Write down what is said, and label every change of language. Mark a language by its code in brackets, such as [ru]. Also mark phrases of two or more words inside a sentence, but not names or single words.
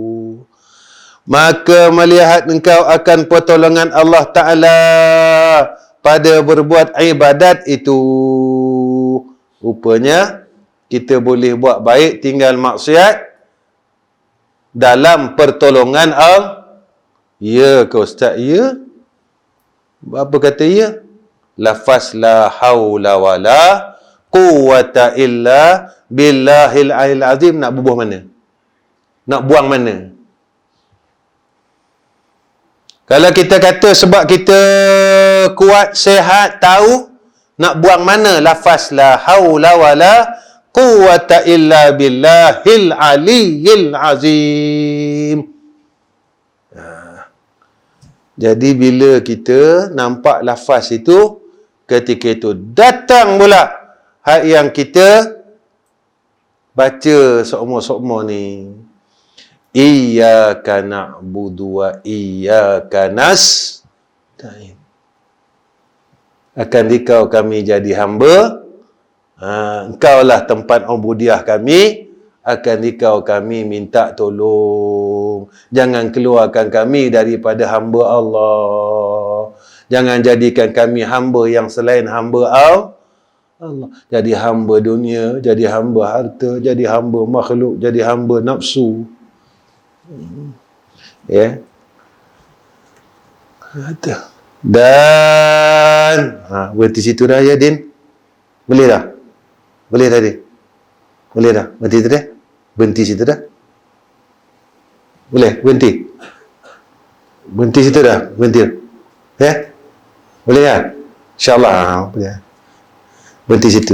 [ms] Maka melihat engkau akan pertolongan Allah Ta'ala pada berbuat ibadat itu. Rupanya kita boleh buat baik, tinggal maksiat dalam pertolongan Allah. Ya ke Ustaz? Ya. Apa kata ya? [ar] Lafaz لا حول ولا قوة إلا بالله العلي العظيم. [ms] Nak bubuh mana? Nak buang mana? Kalau kita kata sebab kita kuat, sehat, tahu, nak buang mana lafaz [ar] لا حول ولا قوة إلا بالله العلي العظيم. [ms] Jadi bila kita nampak lafaz itu, ketika itu datang pula hak yang kita baca seumur-seumur ni. [ar] إياك نعبد وإياك نستعين. [ms] Akan dikau kami jadi hamba. Engkaulah tempat ubudiah kami. Akan dikau kami minta tolong. Jangan keluarkan kami daripada hamba Allah. Jangan jadikan kami hamba yang selain hamba Allah. Jadi hamba dunia, jadi hamba harta, jadi hamba makhluk, jadi hamba nafsu. Ya. Dan berhenti situ dah ya, Din. Boleh dah? Boleh dah, Din? Boleh dah? Berhenti situ dah? Berhenti situ dah? Boleh? Berhenti? Berhenti situ dah? Berhenti? Ya? Boleh ya? InsyaAllah. Boleh. Berhenti situ.